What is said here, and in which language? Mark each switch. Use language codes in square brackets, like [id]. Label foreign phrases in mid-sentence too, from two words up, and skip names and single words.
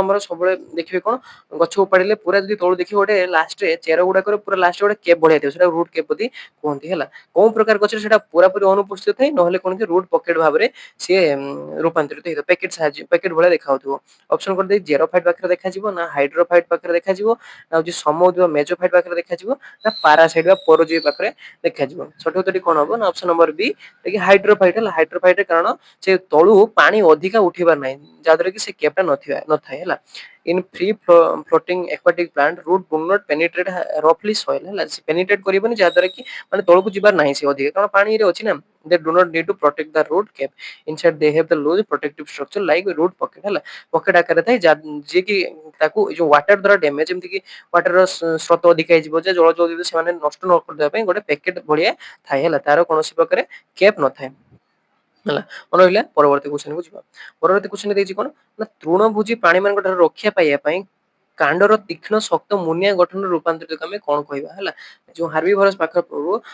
[or] ଆମର ସବୁବେଳେ ଦେଖିବେ କଣ ଗଛ ଉପାଡ଼ିଲେ ପୁରା ଯଦି ତଳୁ ଦେଖିବେ ଗୋଟେ ଲାଷ୍ଟରେ ଚେର ଗୁଡାକର ପୁରା ଲାଷ୍ଟରେ ଗୋଟେ କେପ୍ ଭଳିଆ ଥିବ ସେଟା [en] root cap [or] ବୋଲି କୁହନ୍ତି ହେଲା କୋଉ ପ୍ରକାର ଗଛରେ ସେଟା ପୁରାପୁରି ଅନୁପସ୍ଥିତ ଥାଏ ନହେଲେ କଣ କି [en] root pocket [or] ଭାବରେ ସିଏ ରୂପାନ୍ତରିତ ହେଇଥିବ ପ୍ୟାକେଟ ସାହାଯ୍ୟ ପ୍ୟାକେଟ ଭଳିଆ ଦେଖାଯାଉଥିବ ଅପସନ କରିଦେଇ ଜେରୋଫାଇଟ୍ ପାଖରେ ଦେଖାଯିବ ନା ହାଇଡ୍ରୋଫାଇଟ୍ ପାଖରେ ଦେଖାଯିବ ନା ହଉଛି ସମଉଥିବା ମେଜୋଫାଇଟ୍ ପାଖରେ ଦେଖାଯିବ ନା ପାରାସାଇଟ୍ ବା ପରଜୀବୀ ପାଖରେ ଦେଖାଯିବ ସଠିକ ଉତ୍ତରଟି କଣ ହବ ନା [en] option number [or] ବି ହାଇଡ୍ରୋଫାଇଟ୍ ହେଲା ହାଇଡ୍ରୋଫାଇଟ୍ କାରଣ ସେ ତଳୁ ପାଣି ଅଧିକା ଉଠିବାର ନାହିଁ ଯାହାଦ୍ୱାରା କି ସେ କେପ୍ ଟା ନଥାଏ ହେଲା [en] in free floating aquatic plant root do not penetrate roughly soil [or] ହେଲା penetrate କରିବନି ଯାହା ଦ୍ୱାରା କି ମାନେ ତଳକୁ ଯିବାର ନାହିଁ ସେ ଅଧିକା କାରଣ ପାଣିରେ ଅଛି ନା [en] they do not need to protect the root cap inside they have the loose protective structure like root pocket [or] ହେଲା ପକେଟ ଆକାରରେ ଥାଏ ଯିଏ କି ତାକୁ ଏ ଯୋଉ ୱାଟର ଦ୍ୱାରା ଡ୍ୟାମେଜ ଯେମିତି କି ୱାଟର ସ୍ରୋତ ଅଧିକା ହେଇଯିବ ଯେ ଜଳ ଜୀବ ସେମାନେ ନଷ୍ଟ ନ କରିଦେବା ପାଇଁ ଗୋଟେ ପ୍ୟାକେଟ ଭଳିଆ ଥାଏ ହେଲା ତାର କୌଣସି ପ୍ରକାର କେପ୍ ନଥାଏ ହେଲା ମନେ ରହିଲା ପରବର୍ତ୍ତୀ କ୍ୱେଶ୍ଚନ କୁ ଯିବା ପରବର୍ତ୍ତୀ କ୍ୱେଶ୍ଚନ ଦେଇଛି କଣ ନା ତୃଣଭୋଜୀ ପ୍ରାଣୀ ମାନଙ୍କ ଠାରୁ ରକ୍ଷା ପାଇବା ପାଇଁ କାଣ୍ଡର ତୀକ୍ଷ୍ଣ ଶକ୍ତ ମୁନିଆ ଗଠନ ରୂପାନ୍ତରିତ ଆମେ କଣ କହିବା ହେଲା ଯୋଉ ହାର୍ବିଭରସ ପାଖରୁ